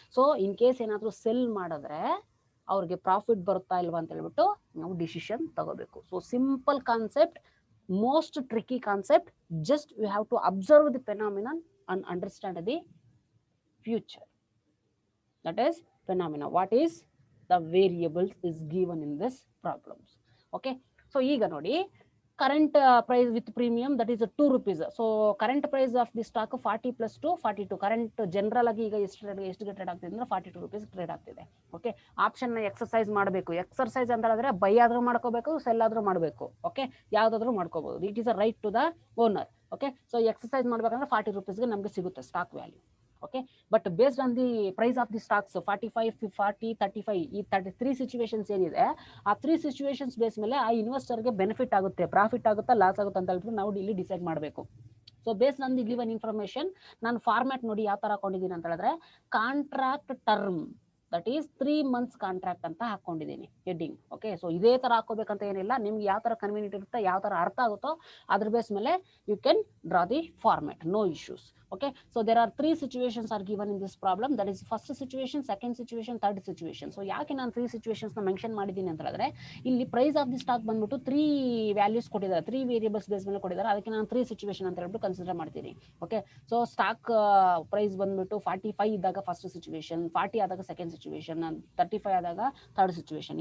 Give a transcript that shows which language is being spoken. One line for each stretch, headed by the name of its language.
Kannada: So in case ಏನಾದ್ರು cell ಮಾಡಿದ್ರೆ ಅವ್ರಿಗೆ ಪ್ರಾಫಿಟ್ ಬರುತ್ತಾ ಇಲ್ವಾ ಅಂತ ಹೇಳ್ಬಿಟ್ಟು ನಾವು ಡಿಸಿಷನ್ ತಗೋಬೇಕು.
English: So simple concept, most tricky concept, just you have to observe the phenomenon and understand the future. That is phenomena, what is the variables is given in this problems. Okay, so
Kannada: ಈಗ ನೋಡಿ
English: current price with premium, that is 2 rupees. So current price of the stock 40 plus 2 42.
Kannada: current general ಆಗಿ ಈಗ ಎಷ್ಟು trade ಆಗ್ತಿದೆ ಅಂದ್ರೆ 42 rupees trade ಆಗ್ತಿದೆ. Okay, option ನ exercise ಮಾಡಬೇಕು. ಎಕ್ಸರ್ಸೈಸ್ ಅಂತ ಹೇಳಿದ್ರೆ ಬೈ ಆದ್ರೂ ಮಾಡ್ಕೋಬೇಕು, ಸೆಲ್ ಆದ್ರೂ ಮಾಡಬೇಕು. ಓಕೆ, ಯಾವ್ದಾದ್ರು ಮಾಡ್ಕೋಬಹುದು. It is a right to the owner. Okay, so exercise ಮಾಡ್ಬೇಕಂದ್ರೆ 40 ರೂಪೀಸ್ಗೆ ನಮಗೆ ಸಿಗುತ್ತೆ stock value. Okay, but based on the price of the stocks 45, 40, 35 ಈ 33 ಸಿಚುವೇಶನ್ಸ್ ಏನಿದೆ, ಆ 3 ಸಿಚುವೇಶನ್ಸ್ ಬೇಸ್ ಮೇಲೆ ಆ ಇನ್ವೆಸ್ಟರ್ಗೆ ಬೆನಿಫಿಟ್ ಆಗುತ್ತೆ, ಪ್ರಾಫಿಟ್ ಆಗುತ್ತಾ ಲಾಸ್ ಆಗುತ್ತೆ ಅಂತ ಹೇಳ್ಬಿಟ್ಟು ನಾವು ಇಲ್ಲಿ ಡಿಸೈಡ್ ಮಾಡಬೇಕು. So based on the given information ನಾನು ಫಾರ್ಮ್ಯಾಟ್ ನೋಡಿ ಯಾವ ತರ ಹಾಕೊಂಡಿದ್ದೀನಿ ಅಂತ ಹೇಳಿದ್ರೆ, contract term that is 3 months contract ಅಂತ ಹಾಕೊಂಡಿದ್ದೀನಿ ಹೆಡ್ಡಿಂಗ್. ಓಕೆ, ಸೊ ಇದೇ ತರ ಹಾಕೋಬೇಕಂತ ಏನಿಲ್ಲ, ನಿಮ್ಗೆ ಯಾವ ತರ ಕನ್ವೀನಿಯಂಟ್ ಇರುತ್ತೆ, ಯಾವ ತರ ಅರ್ಥ ಆಗುತ್ತೋ ಅದ್ರ ಬೇಸ್ ಮೇಲೆ
English: You can draw the format, no issues. Okay, so there are 3 situations are given in this problem, that is first situation, second situation, third situation.
Kannada: So ಯಾಕೆ ನಾನು 3 situations ನ ಮೆನ್ಷನ್ ಮಾಡಿದ್ದೀನಿ ಅಂತ ಹೇಳಿದ್ರೆ, ಇಲ್ಲಿ ಪ್ರೈಸ್ ಆಫ್ ದಿ ಸ್ಟಾಕ್ ಬಂದ್ಬಿಟ್ಟು 3 values ಕೊಟ್ಟಿದ್ದಾರೆ, 3 variables base ಮೇಲೆ ಕೊಟ್ಟಿದ್ದಾರೆ. ಅದಕ್ಕೆ ನಾನು 3 ಸಿಚುವೇಶನ್ ಅಂತ ಹೇಳ್ಬಿಟ್ಟು ಕನ್ಸಿಡರ್ ಮಾಡ್ತೀನಿ. ಓಕೆ, ಸೊ ಸ್ಟಾಕ್ ಪ್ರೈಸ್ ಬಂದ್ಬಿಟ್ಟು 45 ಇದ್ದಾಗ ಫಸ್ಟ್ ಸಿಚುವೇಶನ್, 40 ಆದಾಗ ಸೆಕೆಂಡ್ ಸಿಚುವೇಶನ್, 35 ಆದಾಗ ಥರ್ಡ್ ಸಿಚುವೇಶನ್.